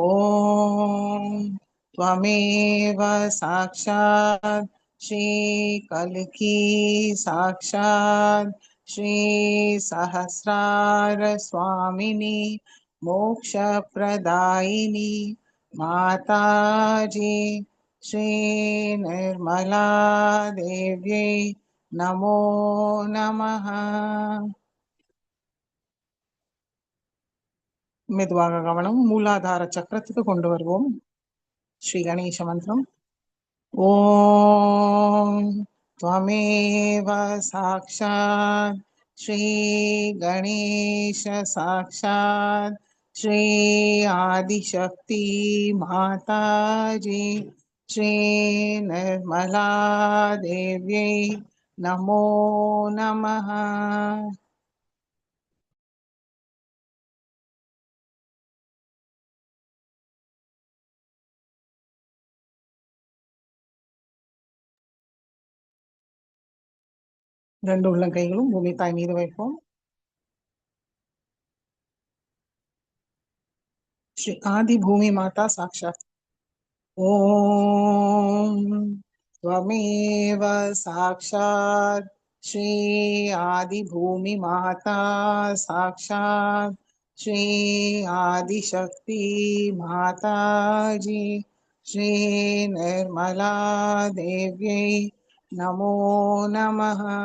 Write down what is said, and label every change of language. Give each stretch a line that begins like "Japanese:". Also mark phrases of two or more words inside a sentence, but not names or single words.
Sanskrit: ओम त्वमेव साक्षात् श्रीकल्की साक्षात् श्रीसहस्रार स्वामिनी मोक्षप्रदायिनी माताजी श्रीनिर्मला देव्यै नमो नमः.
Tamil: மெதுவாக கவனம் மூலாதார சக்கரத்துக்கு கொண்டு வருவோம். ஸ்ரீ கணேச மந்திரம்.
Sanskrit: ஓம் त्वमेव साक्षात् श्री गणेश साक्षात् श्री आदिशक्ति माताजी श्री निर्मला देव्यै नमो नमः.
Tamil: ரெண்டு உள்ளங்கைகளும் பூமி தாய் மீது வைப்போம்.
Sanskrit: श्री आदि भूमि माता साक्षात्. ओम त्वमेव साक्षात् श्री आदि भूमि माता साक्षात् श्री आदि शक्ति माता जी श्री निर्मला देव्यै नमो नमः.